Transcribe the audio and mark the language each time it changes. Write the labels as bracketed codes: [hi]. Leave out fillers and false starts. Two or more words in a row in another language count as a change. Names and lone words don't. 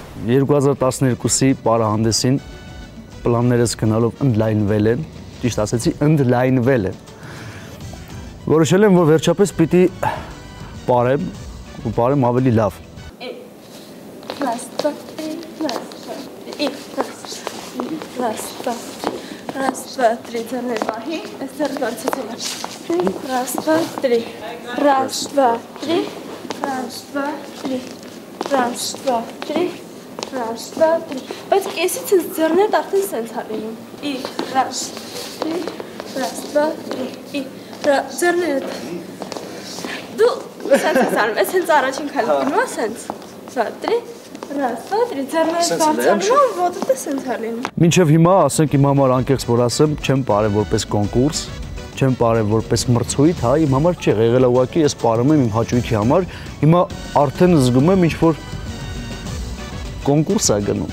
[hy] 2012-ի պարահանդեսին պլաններս գնալով ընդլայնվել են, ճիշտ ասեցի, ընդլայնվել են։ Որոշել եմ, որ վերջապես պիտի պարեմ ու պարեմ ավելի լավ։ [ru] Раз, два, три, [hy] ձեռներ պահի, այստեղ բարձեցել եմ։ [ru] Раз, два, три, раз, два, три, раз, два, три, раз, два, три, раз, два, три։ [hy] Բայց կեսից ես ձեռներդ արդեն սենց հալինում։ [ru] Раз, три, раз, два, три, [hy] ձեռներդ։ Դու սենց ես անում, ես հենց առաջին քայլը գնում, սենց, [ru] два, три, раз, два, три, [hy] ձեռներդ բարձրանում, ոտը սենց հալինում։ Մինչև հիմա, ասենք իմ համար անկեղծ որ ասեմ, չեմ պարել որպես կոնկուրս, չեմ պարել որպես մրցույթ, հա, իմ համար չի եղել ուղղակի, ես պարում եմ իմ հաճույքի համար, հիմա արդեն զգում եմ ինչ որ կոնկուրս է գնում։